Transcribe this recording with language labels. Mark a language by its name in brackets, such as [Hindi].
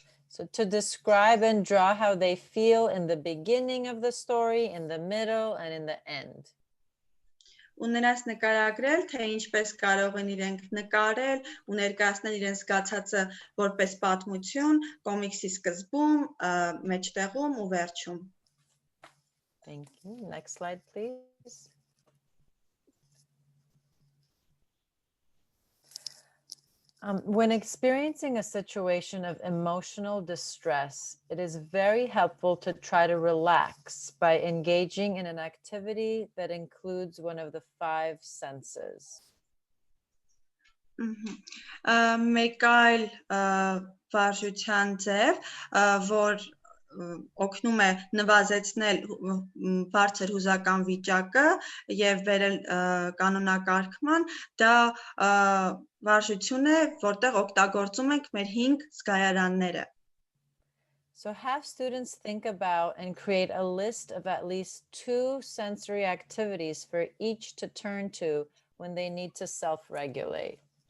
[English] So to describe and draw how they feel in the beginning of the story, in the middle, and in the end. [Armenian] Ու նրանց նկարագրել, թե ինչպես կարող են իրենք նկարել ու ներկայացնել իրենց զգացածը որպես պատմություն, կոմիքսի սկզբում, մեջտեղում ու վերջում. [English] Thank you. Next slide, please. When experiencing a situation of emotional distress, it is very helpful to try to relax by engaging in an activity that includes one of the 5 senses. [Armenian] Մեկ այլ վարժության ձև, որ օգնում է նվազեցնել բարձր հուզական վիճակը եւ վերել կանոնակարգման, դա վարժություն է, որտեղ օգտագործում ենք մեր 5 զգայարանները. [English] So have students think about and create a list of at least 2 sensory activities for each to turn to when they need to self-regulate.